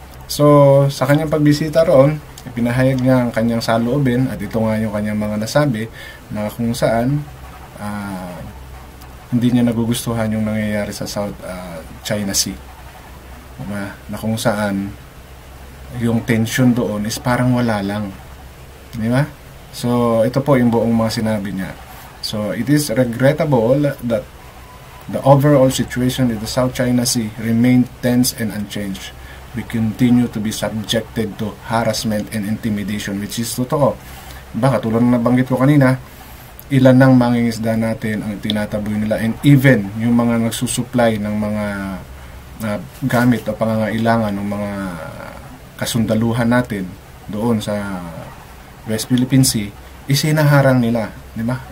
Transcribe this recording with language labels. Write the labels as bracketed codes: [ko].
[tl] So, sa kanyang pagbisita roon, ipinahayag niya ang kanyang saloobin at ito nga yung kanyang mga nasabi na kung saan hindi niya nagugustuhan yung nangyayari sa South China Sea. Na kung saan yung tension doon is parang wala lang. Di ba? So, ito po yung buong mga sinabi niya. [en] So, it is regrettable that the overall situation in the South China Sea remained tense and unchanged. We continue to be subjected to harassment and intimidation, which is totoo. [tl] Baka tulad ng nabanggit ko kanina, ilan ng mangingisda natin ang tinataboy nila and even yung mga nagsusupply ng mga gamit o pangangailangan ng mga kasundaluhan natin doon sa West Philippine Sea, isinaharang nila, di ba?